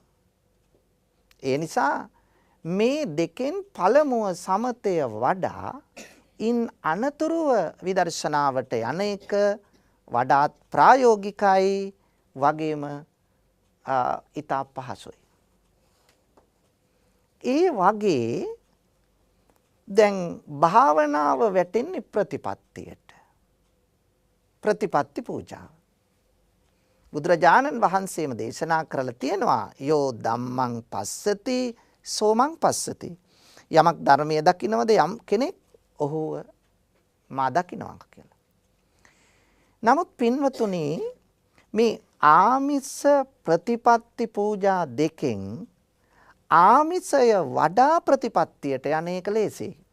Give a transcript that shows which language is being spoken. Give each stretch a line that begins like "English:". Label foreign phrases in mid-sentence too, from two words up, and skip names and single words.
Sinhala: ඒ නිසා මේ දෙකෙන් පළමුව සමතය වඩා ඉන් අනතුරුව විදර්ශනාවට යන එක වඩාත් ප්‍රායෝගිකයි වගේම ඉතා පහසුයි. ඒ වගේ දැන් භාවනාව වැටෙන්නේ ප්‍රතිපත්තියට. ප්‍රතිපත්ති පූජාව. බුදුරජාණන් වහන්සේම දේශනා කරලා තියෙනවා
Pali: යෝ ධම්මං පස්සති සෝමං පස්සති.
Sinhala: යමක් ධර්මයේ දකින්නවද යම් කෙනෙක් ඔහුව මා දකින්නවා කියලා. නමුත් පින්වතුනි මේ ආමිස ප්‍රතිපත්ති පූජා දෙකෙන් ආමිසය වඩා ප්‍රතිපත්තියට යන්නේක ලේසියි.